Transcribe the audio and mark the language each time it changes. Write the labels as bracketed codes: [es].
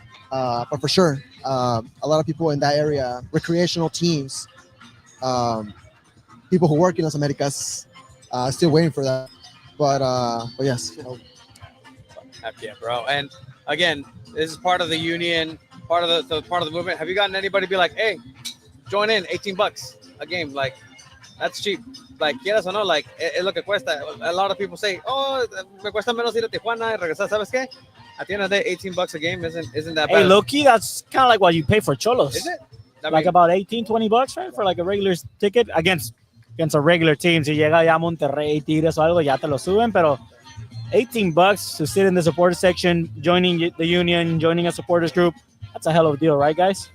[en] But for sure, a lot of people in that area, recreational teams, people who work in Las Americas, still waiting for that. But yes, Heck yeah, bro. And again, this is part of the union, part of the movement. Have you gotten anybody be like, hey, join in, $18 a game? Like, that's cheap. [es] Like, quieras o no, like, es lo que cuesta. [en] A lot of people say, oh, [es] me cuesta menos ir a Tijuana y regresar. ¿Sabes qué? [en] At the end of the day, $18 a game isn't that bad. Hey, low-key, that's kind of like what you pay for Cholos. Is it? I Like mean, about $18-20, right? For like a regular ticket against a regular team. [es] Si llega ya Monterrey, Tigres o algo, ya te lo suben, pero [en] $18 to sit in the supporter section, joining the union, joining a supporters group, that's a hell of a deal, right, guys?